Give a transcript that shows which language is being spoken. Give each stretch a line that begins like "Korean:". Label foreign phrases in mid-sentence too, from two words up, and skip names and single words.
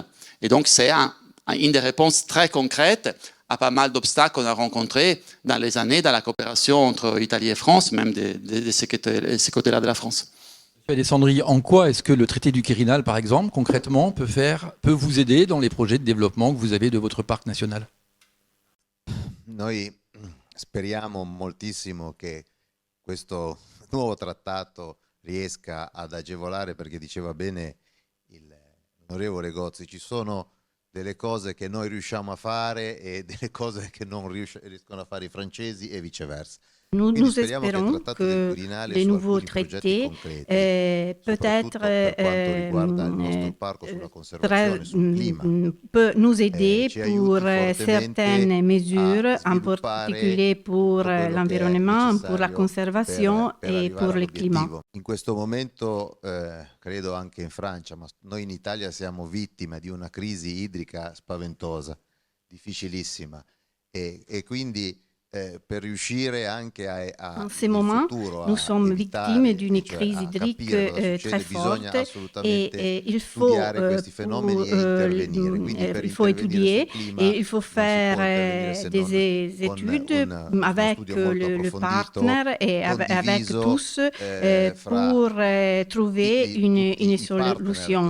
French: Et donc c'est une des réponses très concrètes à pas mal d'obstacles qu'on a rencontrés dans les années dans la coopération entre Italie et France, même de ces côtés-là de la France. Alessandri, en quoi est-ce que le traité du Quirinal, par exemple, concrètement, peut vous aider dans les projets de développement que vous avez de votre parc national?
Italian: Noi speriamo moltissimo che questo nuovo trattato riesca ad agevolare, perché diceva bene l'onorevole Gozzi, ci sono delle cose che noi riusciamo a fare e delle cose che non riescono a fare i francesi e viceversa.
French: Nous espérons que les nouveaux traités peut-être peut nous aider pour certaines mesures, en particulier pour l'environnement, pour la conservation et pour le climat.
Italian: In questo momento, credo anche in Francia, ma noi in Italia siamo vittime di una crisi idrica spaventosa, difficilissima, e quindi per riuscire anche
French: en ce moment, nous sommes victimes d'une crise hydrique très forte et il faut étudier et il faut faire des études avec le partenaire et avec tous pour trouver une solution.